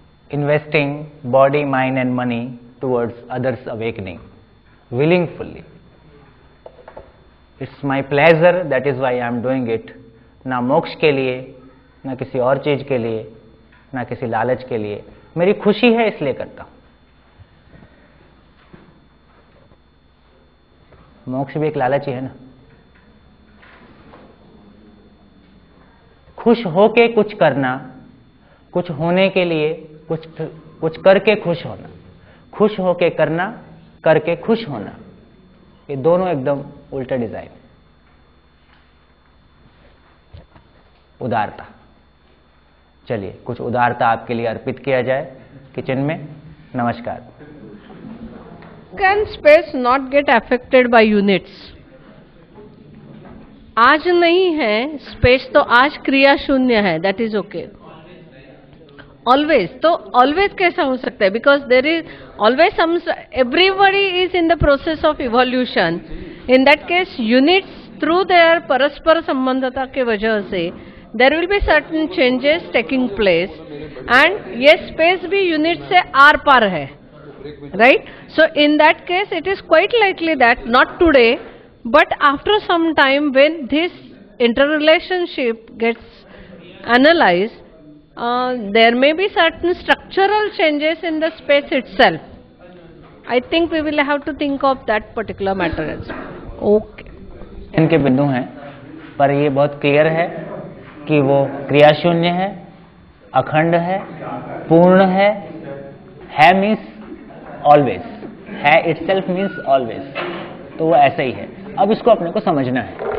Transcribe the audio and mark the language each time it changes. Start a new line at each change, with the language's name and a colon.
English: investing body, mind and money towards others' awakening willingly. It's my pleasure, that is why I am doing it.
Hindi: ना मोक्ष के लिए, ना किसी और चीज के लिए, ना किसी लालच के लिए, मेरी खुशी है इसलिए करता हूं। मोक्ष भी एक लालच ही है ना। खुश होके कुछ करना, कुछ होने के लिए कुछ करके खुश होना, खुश होके करना, करके खुश होना, ये दोनों एकदम उल्टा डिजाइन। उदारता, चलिए कुछ उदारता आपके लिए अर्पित किया जाए किचन में। नमस्कार।
English: Can space not get affected by units?
Hindi: आज नहीं है स्पेस, तो आज क्रिया शून्य है,
English: That is okay. Always,
Hindi: तो ऑलवेज कैसा हो सकता है?
English: Because there is always some, everybody is in the process of evolution. In that case units through their
Hindi: परस्पर संबंधता के वजह से
English: there will be certain changes taking place, and
Hindi: ये स्पेस भी यूनिट से आर पार है,
English: right? So in that case it is quite likely that not today but after some time when this interrelationship gets analyzed, there may be certain structural changes in the space itself. I think we will have to think of that particular matter as well. Okay.
Hindi: इनके बिंदु हैं, पर ये बहुत clear है कि वो क्रिया शून्य है, अखंड है, पूर्ण है मीन्स ऑलवेज, है इटसेल्फ मीन्स ऑलवेज, तो वो ऐसा ही है। अब इसको अपने को समझना है।